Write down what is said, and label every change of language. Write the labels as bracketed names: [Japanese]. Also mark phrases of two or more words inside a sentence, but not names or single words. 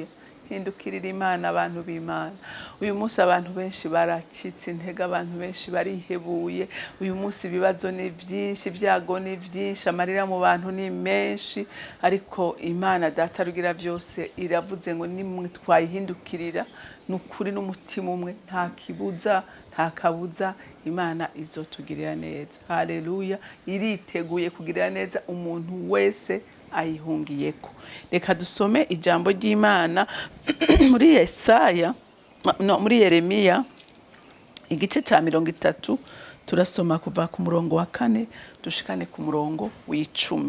[Rundi] Hindukirira Imana abantu b'Imana. Uyu munsi abantu benshi baracitse intege, abantu benshi barihebuye. Uyu munsi ibibazo ni byinshi, ibyago ni byinshi, amarira mu bantu ni menshi, ariko Imana data rugira byose iravuze ngo nimwe twayihindukirira nukuri n'umutima umwe, nta kibuza nta kabuza Imana izotugirira neza. Haleluya. Iriteguye kugirira neza umuntu wese ayihungiyeko. Reka dusome ijambo ry'Imana muri Yesaya muri Yeremiya igice ca 30, turasoma kuva ku murongo wa 4 dushikane ku murongo w'10.